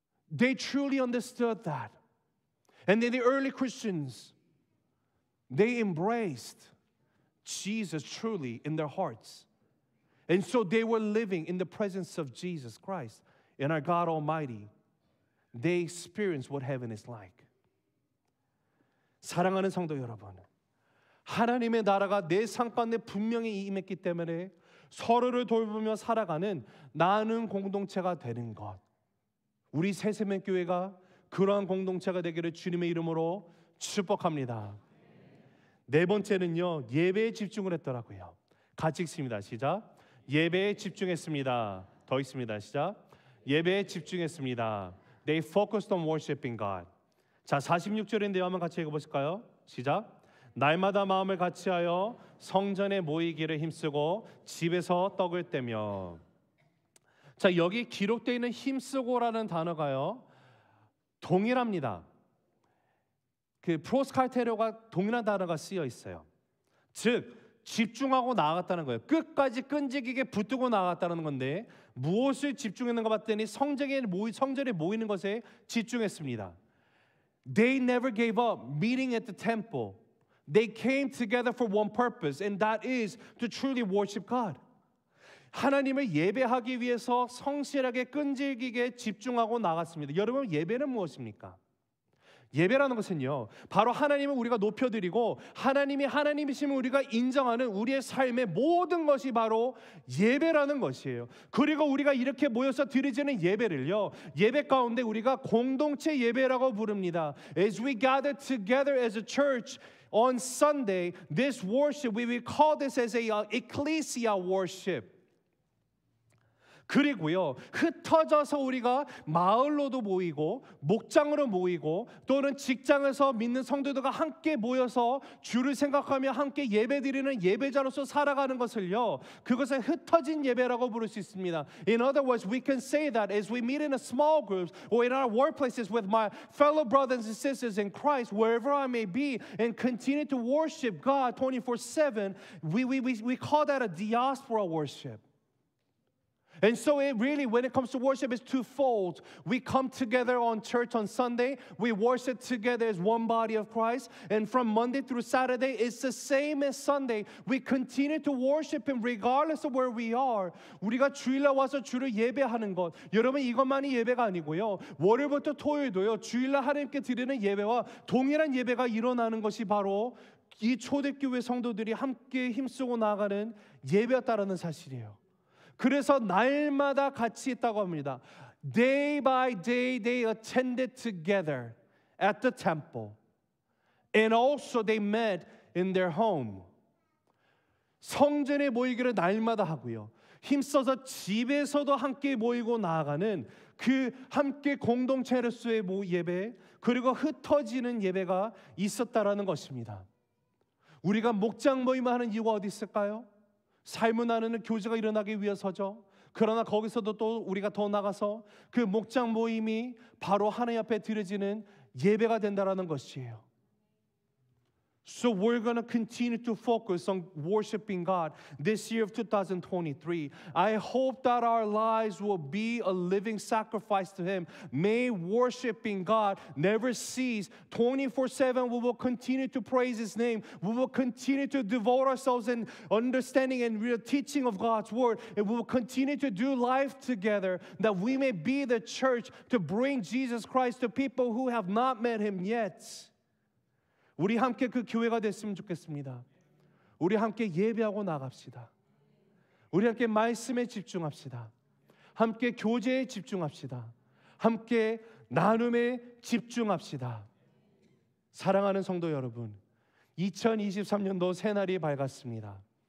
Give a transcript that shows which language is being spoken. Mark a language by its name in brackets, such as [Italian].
[English] They truly understood that. And then the early Christians, they embraced Jesus truly in their hearts. And so they were living in the presence of Jesus Christ. And our God Almighty, they experience what heaven is like. [Korean] 사랑하는 성도 여러분, 하나님의 나라가 내 삶 가운데 분명히 임했기 때문에 서로를 돌보며 살아가는 나는 공동체가 되는 것. 우리 새세명교회가 그러한 공동체가 되기를 주님의 이름으로 축복합니다. 네 번째는요, 예배에 집중을 했더라고요. 같이 읽습니다. 시작. 예배에 집중했습니다. 더 있습니다. 시작. 예배에 집중했습니다. [English] They focused on worshiping God. [Korean] 자, 46절인데요. 한번 같이 읽어보실까요? 시작. 날마다 마음을 같이하여 성전에 모이기를 힘쓰고 집에서 떡을 떼며. 자, 여기 기록되어 있는 힘쓰고라는 단어가요, 동일합니다. 그 프로스칼테로가 동일한 단어가 쓰여 있어요. 즉 집중하고 나아갔다는 거예요. 끝까지 끈질기게 붙들고 나아갔다는 건데, 무엇을 집중했는가 봤더니 성전에 모이는 것에 집중했습니다. [English] They never gave up meeting at the temple. They came together for one purpose, and that is to truly worship God. [Korean] 하나님을 예배하기 위해서 성실하게 끈질기게 집중하고 나갔습니다. 여러분, 예배는 무엇입니까? 예배라는 것은요, 바로 하나님을 우리가 높여드리고 하나님이 하나님이심을 우리가 인정하는 우리의 삶의 모든 것이 바로 예배라는 것이에요. 그리고 우리가 이렇게 모여서 드리지는 예배를요, 예배 가운데 우리가 공동체 예배라고 부릅니다. [English] As we gather together as a church on Sunday, this worship, we will call this as a ecclesia worship. [Korean] 그리고요, 흩어져서 우리가 마을로도 모이고 목장으로 모이고 또는 직장에서 믿는 성도들과 함께 모여서 주를 생각하며 함께 예배드리는 예배자로서 살아가는 것을요, 그것을 흩어진 예배라고 부를 수 있습니다. [English] In other words, we can say that as we meet in a small groups or in our workplaces with my fellow brothers and sisters in Christ, wherever I may be, and continue to worship God 24/7, we call that a diaspora worship. And so it really, when it comes to worship, it's twofold. We come together on church on Sunday. We worship together as one body of Christ. And from Monday through Saturday, it's the same as Sunday. We continue to worship Him regardless of where we are. [Korean] 우리가 주일날 와서 주를 예배하는 것, 여러분, 이것만이 예배가 아니고요, 월요일부터 토요일도요, 주일날 하나님께 드리는 예배와 동일한 예배가 일어나는 것이 바로 이 초대교회 성도들이 함께 힘쓰고 나아가는 예배였다라는 사실이에요. 그래서 날마다 같이 있다고 합니다. [English] Day by day they attended together at the temple, and also they met in their home. [Korean] 성전에 모이기를 날마다 하고요, 힘써서 집에서도 함께 모이고 나아가는 그 함께 공동체로서의 예배, 그리고 흩어지는 예배가 있었다라는 것입니다. 우리가 목장 모임을 하는 이유가 어디 있을까요? 삶을 나누는 교제가 일어나기 위해서죠. 그러나 거기서도 또 우리가 더 나가서 그 목장 모임이 바로 하나님 앞에 드려지는 예배가 된다라는 것이에요. [English] So we're going to continue to focus on worshiping God this year of 2023. I hope that our lives will be a living sacrifice to Him. May worshiping God never cease. 24/7 we will continue to praise His name. We will continue to devote ourselves in understanding and real teaching of God's Word. And we will continue to do life together, that we may be the church to bring Jesus Christ to people who have not met Him yet. [Korean] 우리 함께 그 교회가 됐으면 좋겠습니다. 우리 함께 예배하고 나갑시다. 우리 함께 말씀에 집중합시다. 함께 교제에 집중합시다. 함께 나눔에 집중합시다. 사랑하는 성도 여러분, 2023년도 새날이 밝았습니다.